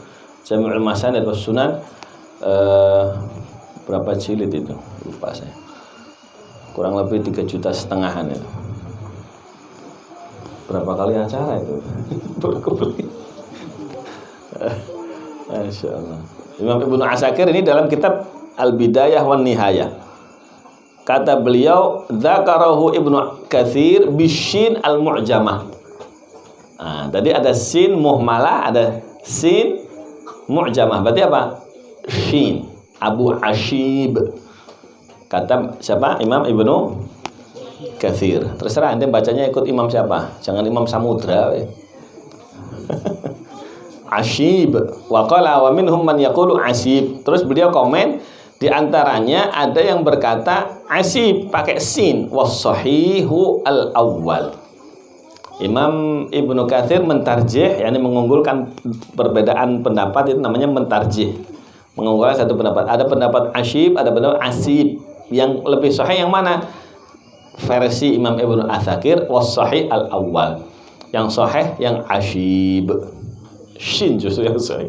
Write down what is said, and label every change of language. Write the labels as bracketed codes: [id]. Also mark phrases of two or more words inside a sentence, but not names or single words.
[id] Jami'ul Masanid was Sunan, berapa jilid itu? Lupa saya. Kurang lebih 3,5 juta itu. Berapa kali acara itu? Baru kebeli. [ar] ما شاء الله. [id] Imam Ibnu Asakir ini dalam kitab Al-Bidayah wan Nihayah. Kata beliau, [ar] ذكره ابن كثير بشين المعجمة. [id] Nah, tadi ada [ar] سين مهملة, [id] ada [ar] سين معجمة. [id] Berarti apa? Shin. Abu Ashib. Kata siapa? Imam Ibnu Katsir. Terserah ente bacanya ikut imam siapa. Jangan Imam Samudra. Ashib. [ar] وقال ومنهم من يقول أسيب. [id] Terus beliau komen, di antaranya ada yang berkata asib pakai sin, [ar] والصحيح الأول. [id] Imam Ibnu Katsir mentarjih, yakni mengunggulkan perbedaan pendapat, itu namanya mentarjih. Mengunggulkan satu pendapat. Ada pendapat asib, ada pendapat asib. Yang lebih sahih yang mana? Versi Imam Ibnu Asakir, [ar] والصحيح الأول. [id] Yang sahih yang asib. Shin justru yang sahih.